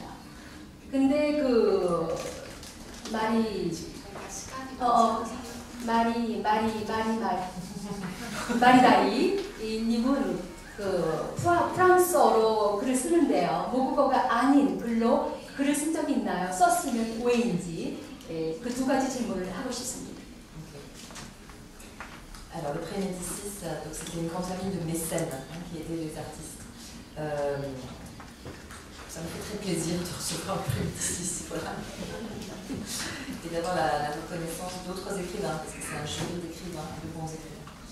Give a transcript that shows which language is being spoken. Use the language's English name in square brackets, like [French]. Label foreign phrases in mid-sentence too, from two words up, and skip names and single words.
[Korean] 근데 그 마리다리 님은 그 프랑스어로 글을 쓰는데요. 모국어가 아닌 글로 글을 쓴 적이 있나요? 썼으면 왜인지 그 두 가지 질문을 하고 싶습니다. [French] Alors le pré-Médicis, c'était une grande famille de mécènes qui étaient des artistes. Ça me fait très plaisir de recevoir le pré-Médicis, voilà. Et d'avoir la reconnaissance d'autres écrivains, parce que c'est un jury d'écrivains, de bons écrivains.